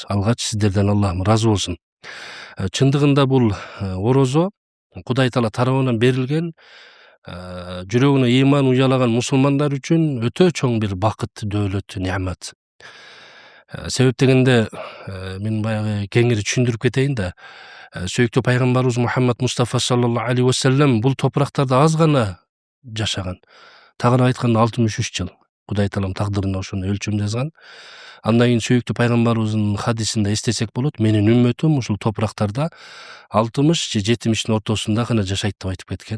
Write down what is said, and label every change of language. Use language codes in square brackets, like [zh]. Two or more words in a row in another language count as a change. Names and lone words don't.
[ky] Алгач сиздерден Аллахым ыраазы болсун. Чындыгында бул орозо Кудай Таала тарабынан берилген, жүрөгүнө ыйман уялаган мусулмандар үчүн өтө чоң бир бакыт, дөөлөт, неамат. Себеп дегенде мен баягы кеңири түшүндүрүп кетейин да. Сүйүктүү пайгамбарыбыз Мухаммад Мустафа [ar] صلى الله عليه وسلم [ky] бул топурактарда аз гана жашаган. Тагыраак айтканда 63 жыл. Кудай Таалам тагдырына ошону өлчөм жазган. Андан кийин сүйүктүү пайгамбарыбыздын хадисинде эстесек болот, менин үммөтүм ушул топурактарда 60 же 70-тин ортосунда гана жашайт деп айтып кеткен.